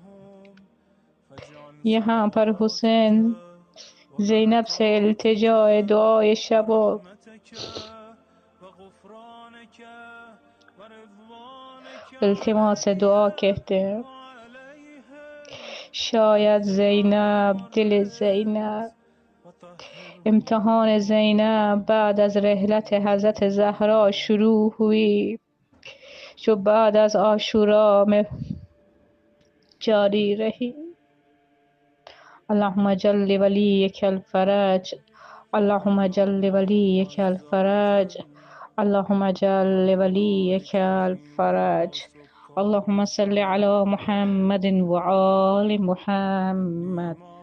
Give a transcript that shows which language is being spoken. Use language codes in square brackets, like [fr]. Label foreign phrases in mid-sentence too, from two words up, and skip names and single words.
[ur] یہاں پر حسین زینب سے التجا دعائے شب و التماس دعا کہتے ہیں۔ شاید زینب، دل زینب، امتحان زینب بعد از رحلت حضرت زہرا شروع ہوئی جو بعد از عاشورا میں جاری رہی۔ [ar] اللہم جل ولیک الفرج، اللہم جل ولیک الفرج، اللہم جل ولیک الفرج، اللہم صل علی محمد وآل محمد۔